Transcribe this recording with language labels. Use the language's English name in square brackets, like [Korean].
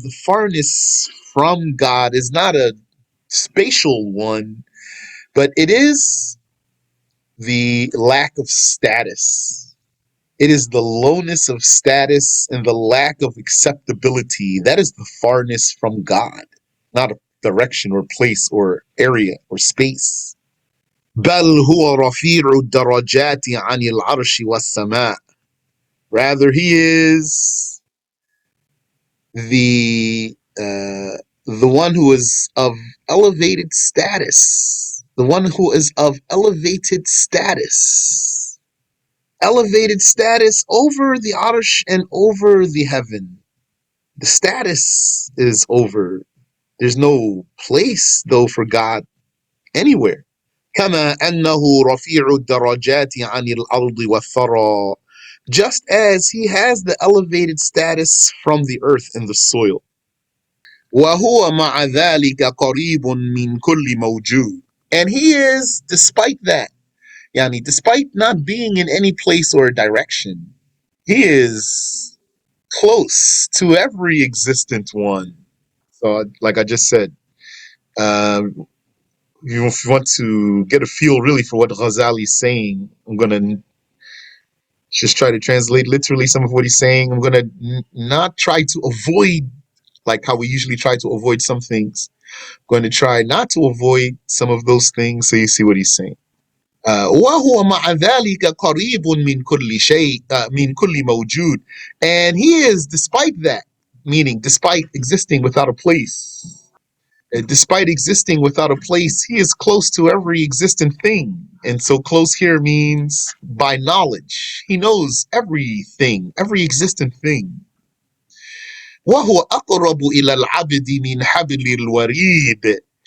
[English] The farness from God is not a spatial one, but it is the lack of status. It is the lowness of status and the lack of acceptability. That is the farness from God, not a direction or place or area or space. [Arabic] بل هو رفيع الدرجات عن العرش والسماء. [English] Rather, he is the one who is of elevated status. The one who is of elevated status. Elevated status over the arsh and over the heaven. The status is over. There's no place, though, for God anywhere. [Arabic] كما أنه رفيع الدرجات عن الأرض والثرى. [English] Just as he has the elevated status from the earth and the soil. [Arabic] وهو مع ذلك قريب من كل موجود. [English] And he is, despite that, yani, despite not being in any place or direction, he is close to every existent one. So, like I just said, if you want to get a feel really for what Ghazali is saying, I'm going to just try to translate literally some of what he's saying. I'm going to not try to avoid, like how we usually try to avoid some things. I'm going to try not to avoid some of those things so you see what he's saying. [Arabic] وهو مع ذلك قريب من كل شيء من كل موجود, [English] and he is, despite that, meaning despite existing without a place. Despite existing without a place, he is close to every existent thing. And so close here means by knowledge. He knows everything, every existent thing. [Arabic] وَهُوَ أَقْرَبُ إِلَى الْعَبْدِ مِنْ حَبْلِ الْوَرِيدِ.